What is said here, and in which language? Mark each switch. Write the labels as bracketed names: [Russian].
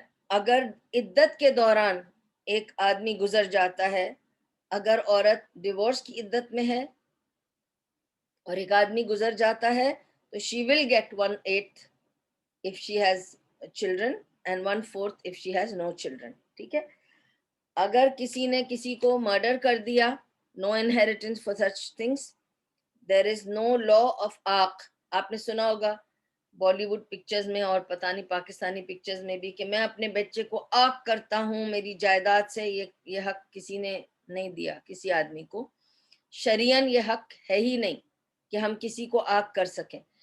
[Urdu] اگر عدت کے دوران ایک آدمی گزر جاتا ہے, اگر عورت ڈیورس کی عدت میں ہے اور ایک آدمی گزر جاتا ہے تو [English] she will get 1/8 if she has children and 1/4 if she has no children. [Urdu] ٹھیک ہے. اگر کسی نے کسی کو مرڈر کر دیا, [English] no inheritance for such things. There is no law of عاق. [Urdu] آپ نے سنا ہوگا بالی ووڈ پکچرز میں اور پتہ نہیں پاکستانی پکچرز میں بھی کہ میں اپنے بچے کو عاق کرتا ہوں میری جائیداد سے. یہ حق کسی نے نہیں دیا کسی آدمی کو. شرعاً یہ حق ہے ہی نہیں کہ ہم کسی کو عاق کر سکیں.